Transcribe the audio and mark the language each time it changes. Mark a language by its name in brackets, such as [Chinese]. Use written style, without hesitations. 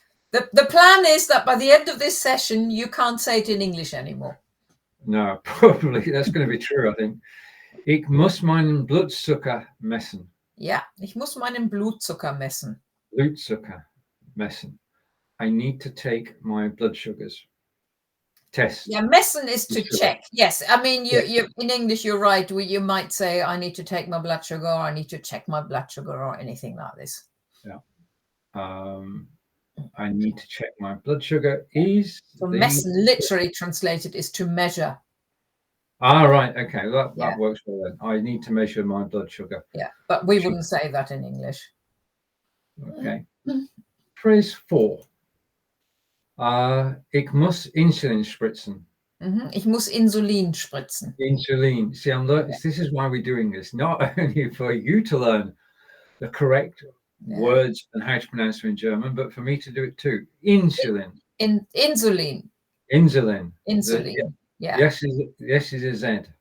[English] The plan is that by the end of this session, you can't say it in English anymore. No, probably that's going to be true, I think. [German] Ich muss meinen Blutzucker messen. Ja, ich muss meinen Blutzucker messen. Blutzucker messen. [English] I need to take my blood sugars. Test. Yeah, messen is to Sugar. check. Yes, I mean, you in English, you're right. You might say, I need to take my blood sugar, or I need to check my blood sugar, or anything like this. Yeah. I need to check my blood sugar is... So messen, literally translated, is to measure. Ah, right. Okay, that works well then. I need to measure my blood sugar. Yeah, but we wouldn't say that in English. Okay. Phrase 4. [German] Ich muss Insulin spritzen. Ich muss Insulin spritzen. Insulin. [English] See, this is why we're doing this, not only for you to learn the correct words and how to pronounce them in German, but for me to do it too. Insulin. Insulin. Insulin. Insulin. Yeah. Yes is a Z.